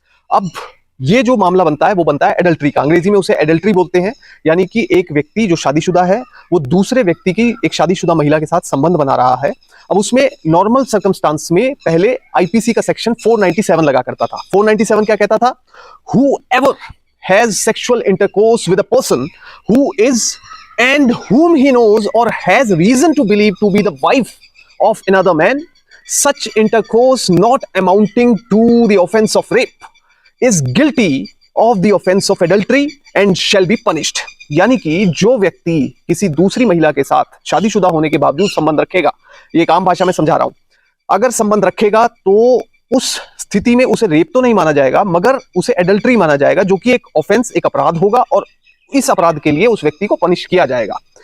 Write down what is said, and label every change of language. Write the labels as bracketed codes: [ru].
[hi] अब ये जो मामला बनता है वो बनता है एडल्ट्री का, अंग्रेजी में उसे एडल्ट्री बोलते हैं, यानी कि एक व्यक्ति जो शादीशुदा है वो दूसरे व्यक्ति की एक शादीशुदा महिला के साथ संबंध बना रहा है। अब उसमें नॉर्मल सर्कमस्टांस में पहले आईपीसी का सेक्शन 497 लगा करता था। 497 क्या कहता था? [en] Whoever has sexual intercourse with a person who is and whom he knows or has reason to believe to be the wife of another man, such intercourse not amounting to the offense of rape is guilty of the offense of adultery and shall be punished। [hi] यानी कि जो व्यक्ति किसी दूसरी महिला के साथ शादीशुदा होने के बावजूद संबंध रखेगा, ये एक आम भाषा में समझा रहा हूं, अगर संबंध रखेगा तो उस स्थिति में उसे रेप तो नहीं माना जाएगा, मगर उसे एडल्ट्री माना जाएगा, जो कि एक ऑफेंस, एक अपराध होगा, और इस अपराध के लिए उस व्यक्ति को पनिश किया जाएगा।